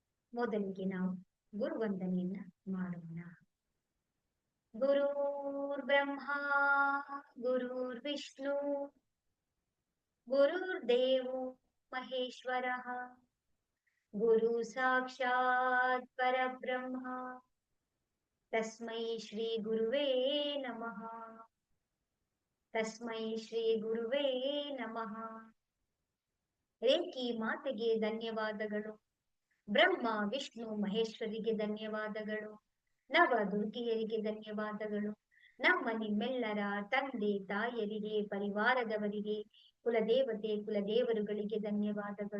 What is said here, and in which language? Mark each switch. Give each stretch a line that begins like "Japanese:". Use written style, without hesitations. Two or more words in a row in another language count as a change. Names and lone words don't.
Kannada: ಮೊದಲಿಗೆ ನಾವು ಗುರುವಂದನೆಯನ್ನ ಮಾಡೋಣ.
Sanskrit: ಗುರುರ್ ಬ್ರಹ್ಮ ಗುರುರ್ ವಿಷ್ಣು ಗುರುರ್ದೇವೋ ಮಹೇಶ್ವರಃ ಗುರು ಸಾಕ್ಷಾತ್ ಪರಬ್ರಹ್ಮ ತಸ್ಮೈ ಶ್ರೀ ಗುರುವೇ ನಮಃ. ತಸ್ಮೈ ಶ್ರೀ ಗುರುವೇ ನಮಃ.
Kannada: ರೇಖಿ ಮಾತೆಗೆ ಧನ್ಯವಾದಗಳು. ಬ್ರಹ್ಮ ವಿಷ್ಣು ಮಹೇಶ್ವರಿಗೆ ಧನ್ಯವಾದಗಳು. ನವ ದುರ್ಗಿಯರಿಗೆ ಧನ್ಯವಾದಗಳು. ನಮ್ಮ ನಿಮ್ಮೆಲ್ಲರ ತಂದೆ ತಾಯರಿಗೆ, ಪರಿವಾರದವರಿಗೆ, ಕುಲದೇವತೆ ಕುಲದೇವರುಗಳಿಗೆ ಧನ್ಯವಾದಗಳು.